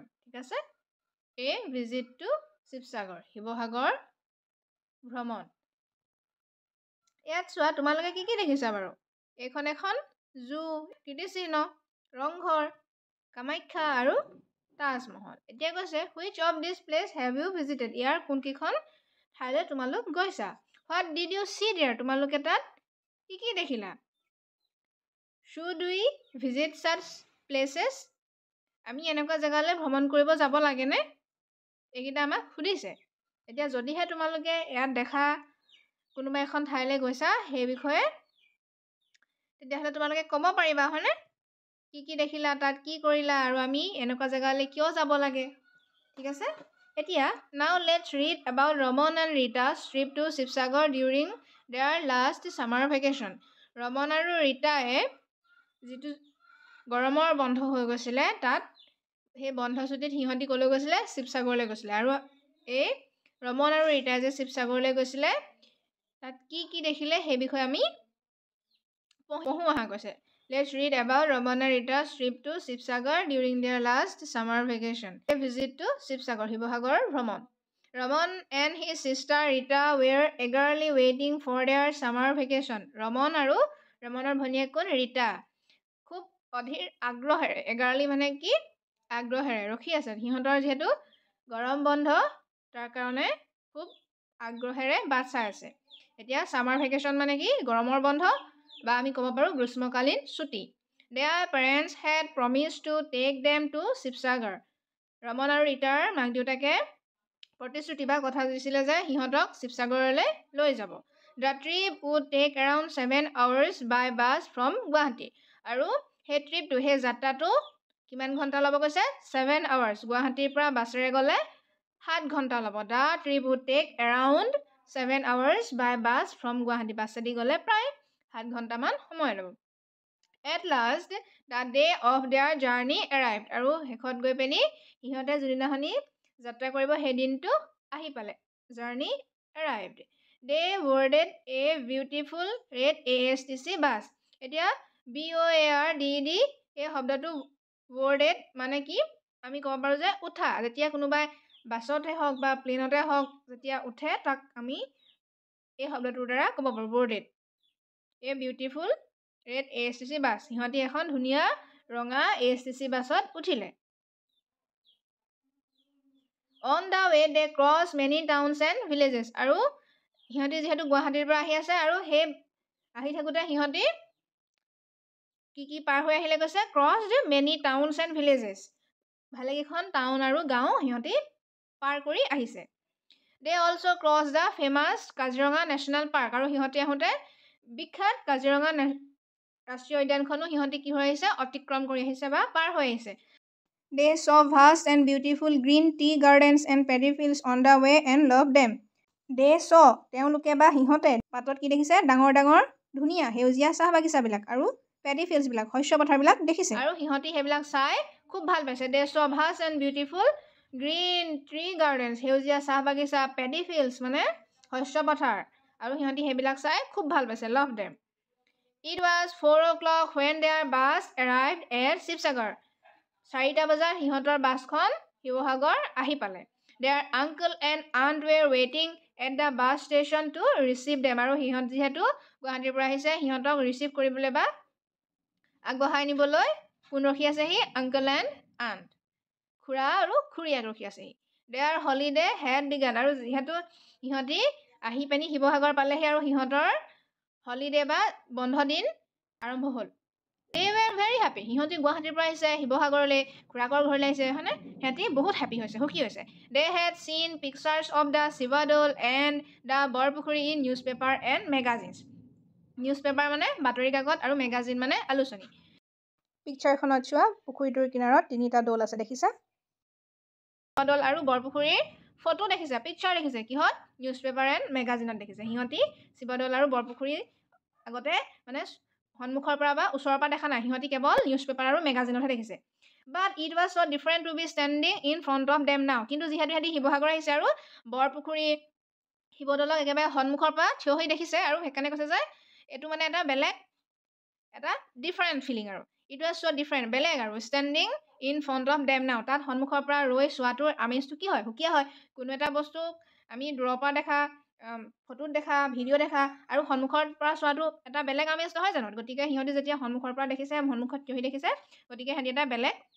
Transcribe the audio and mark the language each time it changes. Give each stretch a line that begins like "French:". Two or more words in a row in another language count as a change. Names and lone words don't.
Assamese: ঠিক আছে?
English: A visit to শিৱসাগৰ,
Assamese: শিৱসাগৰ ভ্ৰমণ। ইয়াত চোৱা, তোমালোকে কি কি দেখিছা বাৰু? এইখন এখন জু, কীৰ্তিচিহ্ন, ৰংঘৰ, কামাখ্যা আৰু তাজমহল। এতিয়া কৈছে,
English: which of these place have you visited?
Assamese: ইয়াৰ কোনকেইখন ঠাইলৈ তোমালোক গৈছা?
English: What did you see there?
Assamese: তোমালোকে তাত কি কি দেখিলা?
English: Should we visit such places?
Assamese: আমি এনেকুৱা জেগালৈ ভ্ৰমণ কৰিব যাব লাগেনে? এইকেইটা আমাক সুধিছে। এতিয়া যদিহে তোমালোকে ইয়াত দেখা কোনোবা এখন ঠাইলৈ গৈছা সেই বিষয়ে তেতিয়াহ'লে তোমালোকে ক'ব পাৰিবা, হয়নে? কি কি দেখিলা, তাত কি কৰিলা, আৰু আমি এনেকুৱা জেগালৈ কিয় যাব লাগে? ঠিক আছে?
English: এতিয়া now let's read about Raman and Rita's trip to Shivsagar during their last summer vacation.
Assamese: ৰমন আৰু ৰীতায়ে যিটো গৰমৰ বন্ধ হৈ গৈছিলে তাত সেই বন্ধছুটিত সিহঁতি ক'লৈ গৈছিলে? শিৱসাগৰলৈ গৈছিলে। আৰু এই ৰমন আৰু ৰীতাই যে শিৱসাগৰলৈ গৈছিলে তাত কি কি দেখিলে সেই বিষয়ে আমি পঢ়ো অহা কৈছে।
English: Let's read about Raman and Rita's trip to Shivsagar during their last summer vacation. A visit to Shivsagar,
Assamese: শিৱসাগৰ ভ্ৰমণ.
English: Raman and his sister Rita were eagerly waiting for their summer vacation.
Assamese: ৰমন আৰু ৰমনৰ ভনীয়েক কোন? ৰীতা। খুব অধীৰ আগ্ৰহেৰে, এগাৰলি মানে কি? আগ্ৰহেৰে ৰখি আছে। সিহঁতৰ যিহেতু গৰম বন্ধ তাৰ কাৰণে খুব আগ্ৰহেৰে বাট চাই আছে। এতিয়া
English: summer vacation
Assamese: মানে কি? গৰমৰ বন্ধ বা আমি ক'ব পাৰোঁ গ্ৰীষ্মকালীন ছুটি।
English: Their parents had promised to take them to শিৱসাগৰ.
Assamese: ৰমন আৰু ৰীতাৰ মাক দেউতাকে প্ৰতিশ্ৰুতি বা কথা দিছিলে যে সিহঁতক শিৱসাগৰলৈ লৈ যাব।
English: The trip would take around 7 hours by bus from গুৱাহাটী.
Assamese: আৰু সেই ট্ৰিপটো, সেই যাত্ৰাটো কিমান ঘণ্টা ল'ব কৈছে? 7 hours. গুৱাহাটীৰ পৰা বাছেৰে গ'লে 7 ঘণ্টা ল'ব।
English: The trip would take around 7 hours by bus from গুৱাহাটী.
Assamese: বাছেদি গ'লে প্ৰায় 7 ঘণ্টামান সময় ল'ব।
English: At last, the day of their journey arrived.
Assamese: আৰু শেষত গৈ পিনি সিহঁতে যিদিনাখনি যাত্ৰা কৰিব সেই দিনটো আহি পালে।
English: Journey arrived. They boarded a beautiful red ASTC bus.
Assamese: এতিয়া BOARDED এই শব্দটো boarded মানে কি? আমি ক'ব পাৰোঁ যে উঠা। যেতিয়া কোনোবাই বাছতে হওক বা প্লেনতে হওক যেতিয়া উঠে তাক আমি এই শব্দটোৰ দ্বাৰা ক'ব পাৰোঁ boarded.
English: A beautiful red ASTC বাছ।
Assamese: সিহঁতি এখন ধুনীয়া ৰঙা ASTC বাছত উঠিলে।
English: On the way they crossed many towns and villages.
Assamese: আৰু সিহঁতি যিহেতু গুৱাহাটীৰ পৰা আহি আছে আৰু সেই আহি থাকোঁতে সিহঁতি কি কি পাৰ হৈ আহিলে কৈছে?
English: Crossed many towns and villages.
Assamese: ভালেকেইখন টাউন আৰু গাঁও সিহঁতি পাৰ কৰি আহিছে।
English: They also crossed the famous কাজিৰঙা নেশ্যনেল পাৰ্ক.
Assamese: আৰু সিহঁতি আহোঁতে বিখ্যাত কাজিৰঙা ৰাষ্ট্ৰীয় উদ্যানখনো সিহঁতি কি হৈ আহিছে? অতিক্ৰম কৰি আহিছে বা পাৰ হৈ আহিছে।
English: They saw vast and beautiful green tea gardens and paddy fields on the way and loved them. They saw
Assamese: তেওঁলোকে বা সিহঁতে পাতত কি দেখিছে? ডাঙৰ ডাঙৰ ধুনীয়া সেউজীয়া চাহ বাগিচাবিলাক আৰু পেডি ফিল্ডছবিলাক, শস্য পথাৰবিলাক দেখিছে। আৰু সিহঁতি সেইবিলাক চাই খুব ভাল পাইছে।
English: They saw vast and beautiful green tree gardens,
Assamese: সেউজীয়া চাহ বাগিচা,
English: paddy fields
Assamese: মানে শস্য পথাৰ, আৰু সিহঁতি সেইবিলাক চাই খুব ভাল পাইছে।
English: Love them. It was 4 o'clock when their bus arrived at শিৱসাগৰ.
Assamese: 4টা বজাত সিহঁতৰ বাছখন শিৱসাগৰ আহি পালে।
English: Their uncle and aunt were waiting at the bus station to receive them.
Assamese: আৰু সিহঁত যিহেতু গুৱাহাটীৰ পৰা আহিছে সিহঁতক ৰিচিভ কৰিবলৈ বা আগবঢ়াই নিবলৈ কোন ৰখি আছেহি?
English: uncle and aunt,
Assamese: খুৰা আৰু খুৰীয়েক ৰখি আছেহি।
English: Their holiday had begun.
Assamese: আৰু যিহেতু সিহঁতি আহি পিনি শিৱসাগৰ পালেহি আৰু সিহঁতৰ হলিডে বা বন্ধ দিন আৰম্ভ হ'ল।
English: They were very happy.
Assamese: সিহঁতি গুৱাহাটীৰ পৰা আহিছে শিৱসাগৰলৈ, খুৰাকৰ ঘৰলৈ আহিছে, হয়নে? সিহঁতি বহুত হেপী হৈছে, সুখী হৈছে।
English: They had seen pictures of the শিৱদৌল and the বৰপুখুৰী in newspaper and magazines.
Assamese: নিউজপেপাৰ মানে বাতৰি কাকত আৰু মেগাজিন মানে আলোচনী। পিকচাৰখনত চোৱা, পুখুৰীটোৰ কিনাৰত 3টা দৌল আছে, দেখিছা? শিৱদৌল আৰু বৰপুখুৰীৰ ফটো দেখিছে, পিকচাৰ দেখিছে। কিহত?
English: newspaper and
Assamese: মেগাজিনত দেখিছে। সিহঁতি শিৱদৌল আৰু বৰপুখুৰী আগতে মানে সন্মুখৰ পৰা বা ওচৰৰ পৰা দেখা নাই, সিহঁতি কেৱল নিউজপেপাৰ আৰু মেগাজিনতহে দেখিছে।
English: But it was so different to be standing in front of them now.
Assamese: কিন্তু যিহেতু সিহঁতি শিৱসাগৰ আহিছে আৰু বৰপুখুৰী শিৱদৌলক একেবাৰে সন্মুখৰ পৰা থিয় হৈ দেখিছে আৰু সেইকাৰণে কৈছে যে এইটো মানে এটা বেলেগ এটা
English: different feeling
Assamese: আৰু
English: it was so different
Assamese: বেলেগ আৰু
English: standing in front of them now
Assamese: তাত সন্মুখৰ পৰা ৰৈ চোৱাটোৰ আমেজটো কি হয় সুকীয়া হয় কোনো এটা বস্তু আমি দূৰৰ পৰা দেখা ফটোত দেখা ভিডিঅ' দেখা আৰু সন্মুখৰ পৰা চোৱাটো এটা বেলেগ আমেজ নহয় জানো গতিকে সিহঁতি যেতিয়া সন্মুখৰ পৰা দেখিছে সন্মুখত থিয় হৈ দেখিছে গতিকে সিহঁতি এটা বেলেগ